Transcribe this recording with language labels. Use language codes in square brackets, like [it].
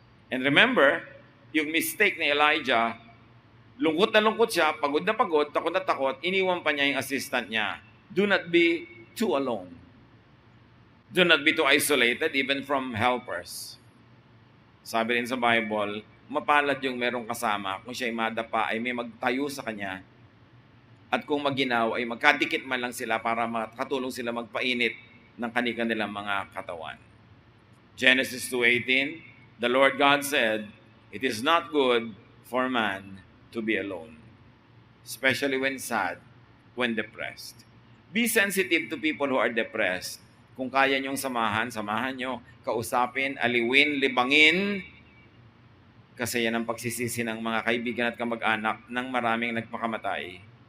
[en] And remember, [tl] yung mistake ni Elijah, lungkot na lungkot siya, pagod na pagod, takot na takot, iniwan pa niya yung assistant niya. [en] Do not be too alone. Do not be too isolated even from helpers. [tl] Sabi rin sa Bible, mapalad yung merong kasama. Kung siya'y madapa, ay may magtayo sa kanya. At kung maginaw, ay magkadikit man lang sila para makatulong sila magpainit ng kanilang mga katawan. [en] Genesis 2:18, the Lord God said, it is not good for man to be alone, especially when sad, when depressed. Be sensitive to people who are depressed. [tl] Kung kaya niyong samahan nyo, kausapin, aliwin, libangin, kasi yan ang pagsisisi ng mga kaibigan at kamag-anak ng maraming nagpakamatay.